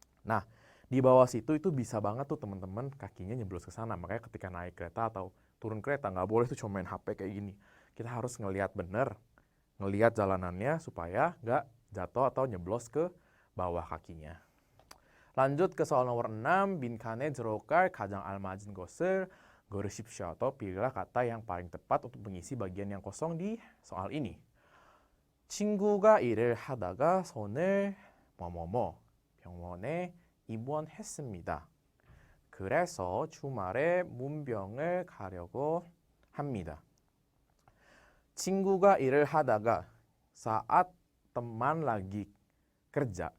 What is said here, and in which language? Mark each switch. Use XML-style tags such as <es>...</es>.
<id>Nah, di bawah situ itu bisa banget tuh teman-teman kakinya nyeblos ke sana. Makanya ketika naik kereta atau turun kereta, nggak boleh tuh cuma main HP kayak gini. Kita harus ngelihat bener, ngelihat jalanannya supaya nggak jatuh atau nyeblos ke bawah kakinya. Lanjut ke soal nomor 6,</id> <ko>빈칸에 들어갈 가장 알맞은 것을 고르십시오.</ko> <id>Atau pilihlah kata yang paling tepat untuk mengisi bagian yang kosong di soal ini.</id> <ko>친구가 일을 하다가 손을 뭐뭐뭐 병원에 입원했습니다. 그래서 주말에 문병을 가려고 합니다. 친구가 일을 하다가</ko> <id>saat teman lagi kerja.</id>